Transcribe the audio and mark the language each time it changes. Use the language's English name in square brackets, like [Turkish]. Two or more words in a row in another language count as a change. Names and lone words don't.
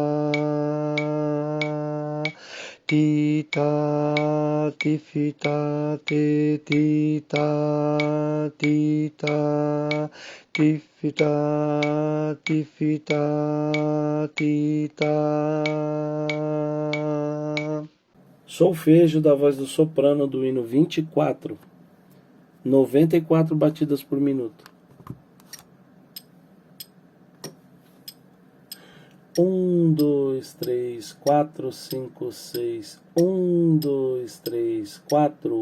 [Portuguese] tita, tifita, te, tita, tita, tifita, tifita, tita. Solfejo da voz do soprano do hino 24, 94 batidas por minuto. 1, 2, 3, 4, 5, 6. 1, 2, 3, 4.